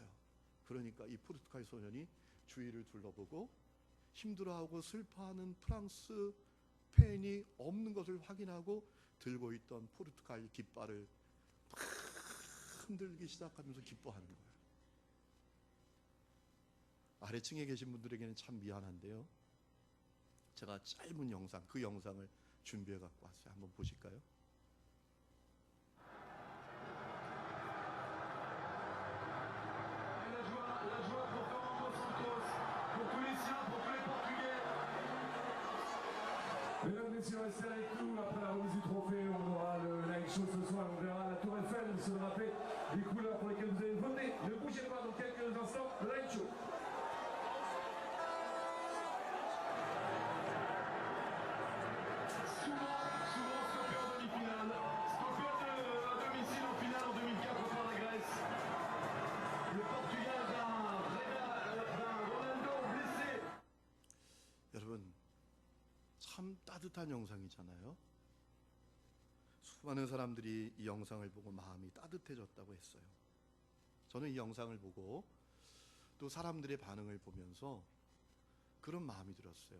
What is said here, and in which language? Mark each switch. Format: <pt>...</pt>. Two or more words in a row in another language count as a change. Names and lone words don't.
<ko>그러니까 이 포르투갈 소년이 주위를 둘러보고 힘들어하고 슬퍼하는 프랑스 팬이 없는 것을 확인하고 들고 있던 포르투갈 깃발을 막 흔들기 시작하면서 기뻐하는 거예요. 아래층에 계신 분들에게는 참 미안한데요. 제가 짧은 영상, 그 영상을 준비해 갖고 왔어요. 한번 보실까요?</ko> <fr>Mesdames, Messieurs, restez avec nous. Après la remise du trophée, on aura le</fr> <en>live show</en> <fr>ce soir. On verra la Tour Eiffel se rappeler des couleurs pour lesquelles vous avez voté. Ne bougez pas dans quelques instants.</fr> <en>Le live show.</en> <fr>Souvent stoppé en demi-finale. Stoppé à domicile en finale en 2004 par la Grèce. Le Portugal d'un Ronaldo blessé.</fr> <ko>여러분, 참 따뜻한 영상이잖아요. 수많은 사람들이 이 영상을 보고 마음이 따뜻해졌다고 했어요. 저는 이 영상을 보고 또 사람들의 반응을 보면서 그런 마음이 들었어요.</ko>